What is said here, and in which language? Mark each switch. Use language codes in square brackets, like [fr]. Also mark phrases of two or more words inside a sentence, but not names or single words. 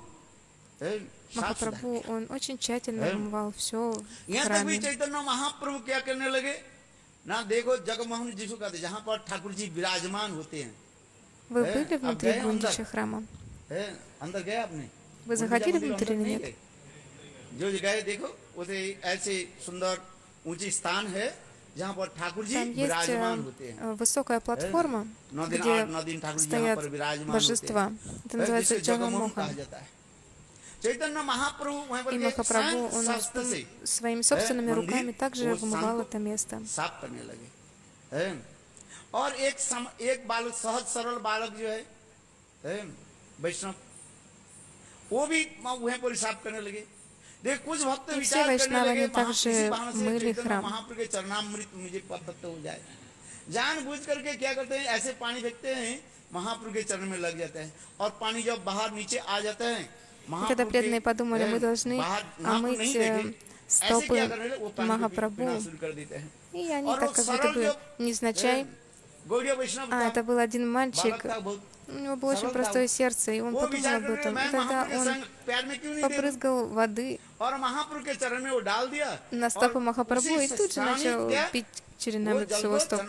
[ru] Махапрабху, он очень тщательно вымывал все в храме. Вы были внутри Гундича храма? Вы заходили внутрь или нет? [hi] जो जगह देखो उसे ऐसे सुंदर ऊंची स्थान है जहाँ पर ठाकुर जी विराजमान होते हैं. [ru] Высокая платформа, где стоят божества. Это называется Джагамоха. И Махапрабху, он своими собственными руками также вымывал это место. [hi] और एक बालक, सहज सरल बालक जो है वैष्णव, वो भी वहीं पर साफ करने लगे. कुछ भक्त विचार करने लगे महाप्रभु के चरणामृत मुझे प्राप्त हो जाए. जानबूझ करके क्या करते हैं, ऐसे पानी फेंकते हैं, महाप्रभु के चरण में लग जाते हैं, और पानी जब बाहर नीचे आ जाता है, [ru] когда преданные подумали, мы должны омыть стопы Махапрабху, и они так как будто бы невзначай. Это был один мальчик, у него было очень простое сердце, и он подумал об этом. И тогда он побрызгал воды на стопы Махапрабху и тут же начал пить черенамрит с его стоп.